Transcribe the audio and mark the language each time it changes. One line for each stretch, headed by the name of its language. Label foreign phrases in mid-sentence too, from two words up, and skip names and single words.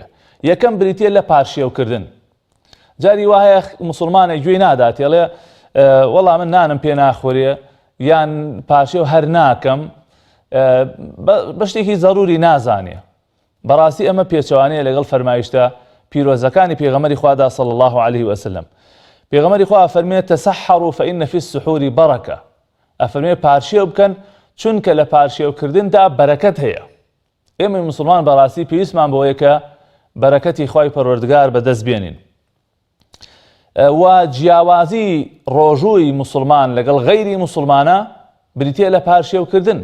Central Kurdish: یەکەم بریتە لە پارشێوکردن. جاری وا هەیە موسڵمانێک گوێی نادات ێڵێ وەڵا من نانم پێ ناخۆرێ یان پاشێو هەر ناکەم بە شتێکی زەروری نازانێ. بەڕاستی ئەمە پێچەوانەیە لەگەڵ فەرمایشتە پیرۆزەکانی پێغەمبەری خوادا
Arabic: صلی الله عليه وسلم.
Central Kurdish: پێغەمبەری خوا فەرمێت
Arabic: تەسەحەڕوا فإن في السحور بەرەکە.
Central Kurdish: ئەفەرمێ پارشێو بکەن چونکە لە پارشێوکردندا بەرەکەت هەیە. ئێمە موسڵمان بەڕاستی پێویستمان بەوەیە کە بەرەکەتی خوای پەروەردگار بەدەست بێنین. و جیاوازی ڕۆژووی موسڵمان لەگەڵ غەیری موسڵمانە بریتە لە پارشێوکردن.